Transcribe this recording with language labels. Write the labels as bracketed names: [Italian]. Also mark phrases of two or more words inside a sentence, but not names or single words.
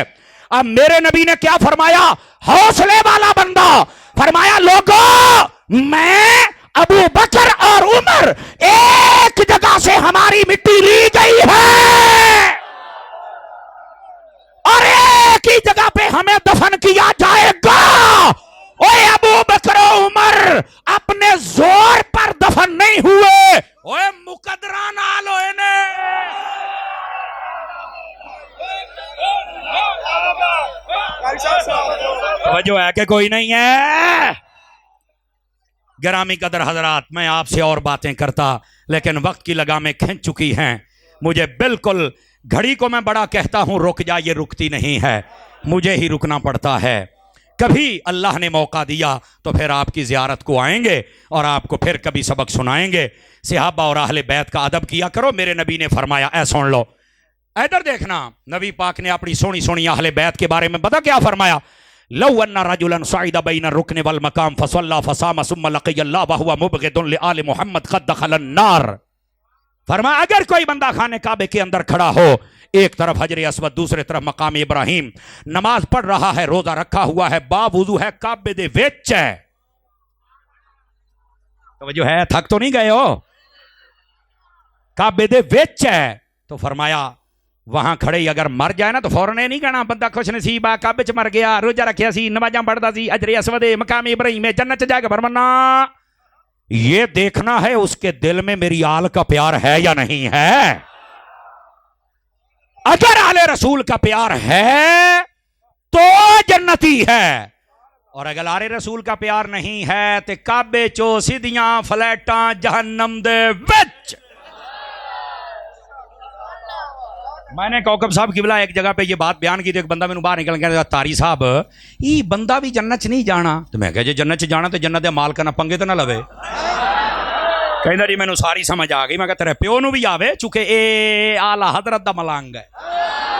[Urdu] اب میرے نبی نے کیا فرمایا, حوصلے والا بندہ, فرمایا لوگوں میں ابو بکر اور عمر ایک جگہ سے ہماری مٹی لی گئی ہے اور ایک ہی جگہ پہ ہمیں دفن کیا جائے گا. اوے ابو بکر و عمر اپنے زور پر دفن نہیں ہوئے, [Punjabi] اوے مقدرہ نال ہوئے نے. [Urdu] توجہ ہے کہ کوئی نہیں ہے؟ گرامی قدر حضرات, میں آپ سے اور باتیں کرتا لیکن وقت کی لگامیں کھنچ چکی ہیں. مجھے بالکل گھڑی کو میں بڑا کہتا ہوں رک جا, یہ رکتی نہیں ہے, مجھے ہی رکنا پڑتا ہے. کبھی اللہ نے موقع دیا تو پھر آپ کی زیارت کو آئیں گے اور آپ کو پھر کبھی سبق سنائیں گے. صحابہ اور اہل بیت کا ادب کیا کرو. میرے نبی نے فرمایا, اے سن لو, ادھر دیکھنا, نبی پاک نے اپنی سونی اہل بیت کے بارے میں پتہ کیا فرمایا, [Arabic] لو ان رجلا صعد بین الرکن والمقام فصلی فصام ثم لقی اللہ وہو مبغض لآل محمد قد دخل النار. [Urdu] فرمایا اگر کوئی بندہ خانہ کعبے کے اندر کھڑا ہو، ایک طرف حجر اسود دوسرے طرف مقام ابراہیم، نماز پڑھ رہا ہے، روزہ رکھا ہوا ہے، باوضو ہے، [Punjabi] کعبے دے وچ ہے. [Urdu] توجہ ہے، تھک تو نہیں گئے ہو؟ [Punjabi] کعبے دے وچ ہے. [Urdu] تو فرمایا وہاں کھڑے ہی اگر مر جائے نا تو فوراً نہیں کہنا بندہ خوش نصیب ہے، [Punjabi] کعبے چ مر گیا، روزہ رکھیا سی، نمازاں پڑھدا سی، حجر اسود مقام ابراہیم ہے، جنت چ جائے گا. [Urdu] فرمانا یہ دیکھنا ہے اس کے دل میں میری آل کا پیار ہے یا نہیں ہے. اگر آل رسول کا پیار ہے تو جنتی ہے، اور اگر آل رسول کا پیار نہیں ہے تو [Punjabi] کعبے چو سیدیاں فلیٹاں جہنم دے وچ. [Urdu] میں نے کوکب صاحب قبلہ ایک جگہ پہ یہ بات بیان کی تھی، ایک بندہ میں باہر نکل گیا، تاری صاحب یہ بندہ بھی جنت نہیں جانا. [Punjabi] تو میں کہا جی جنت جانا تو جنت دے مال کرنا پنگے تو نہ لوے. کہندا جی مینوں ساری سمجھ آ گئی. میں کہا تیرے پیو نو بھی آوے چونکہ اے اعلی حضرت دا ملانگ ہے.